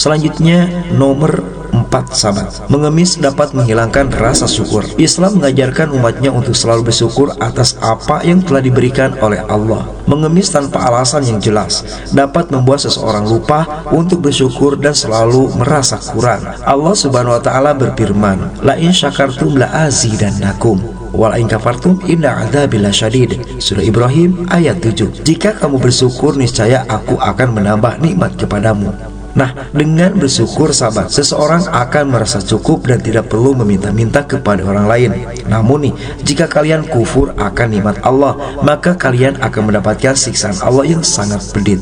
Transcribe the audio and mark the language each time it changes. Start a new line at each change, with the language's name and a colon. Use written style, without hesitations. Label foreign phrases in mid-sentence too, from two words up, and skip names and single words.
Indonesian: Selanjutnya nomor 4, sahabat. Mengemis dapat menghilangkan rasa syukur. Islam mengajarkan umatnya untuk selalu bersyukur atas apa yang telah diberikan oleh Allah. Mengemis tanpa alasan yang jelas dapat membuat seseorang lupa untuk bersyukur dan selalu merasa kurang. Allah
Arabic: سبحانه وتعالى
Indonesian: berfirman,
Arabic: "لئن شكرتم لأزيدنكم ولئن كفرتم إن عذابي لشديد."
Indonesian: Surah Ibrahim ayat 7. Jika kamu bersyukur, niscaya aku akan menambah nikmat kepadamu. Nah, dengan bersyukur, sahabat, seseorang akan merasa cukup dan tidak perlu meminta-minta kepada orang lain. Namun nih, jika kalian kufur akan nikmat Allah, maka kalian akan mendapatkan siksaan Allah yang sangat pedih.